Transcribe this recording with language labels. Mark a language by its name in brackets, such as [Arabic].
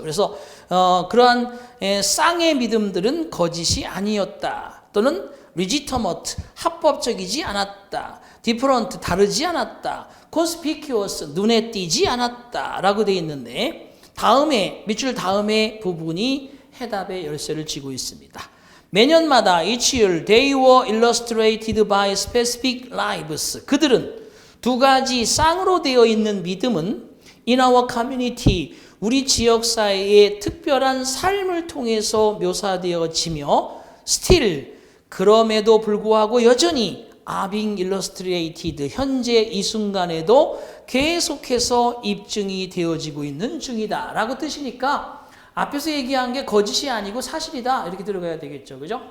[Korean] 그래서 그러한 쌍의 믿음들은 거짓이 아니었다. 또는 legitimate 합법적이지 않았다. different 다르지 않았다. conspicuous 눈에 띄지 않았다라고 되어 있는데 다음에 밑줄 다음에 부분이 해답의 열쇠를 쥐고 있습니다. [English] 매년마다 each year they were illustrated by specific lives. [Korean] 그들은 두 가지 쌍으로 되어 있는 믿음은 [English] in our community, [Korean] 우리 지역사회의 특별한 삶을 통해서 묘사되어지며 still, 그럼에도 불구하고 여전히 [English] are being illustrated, [Korean] 현재 이 순간에도 계속해서 입증이 되어지고 있는 중이다 라고 뜻이니까 앞에서 얘기한 게 거짓이 아니고 사실이다 이렇게 들어가야 되겠죠. 그죠?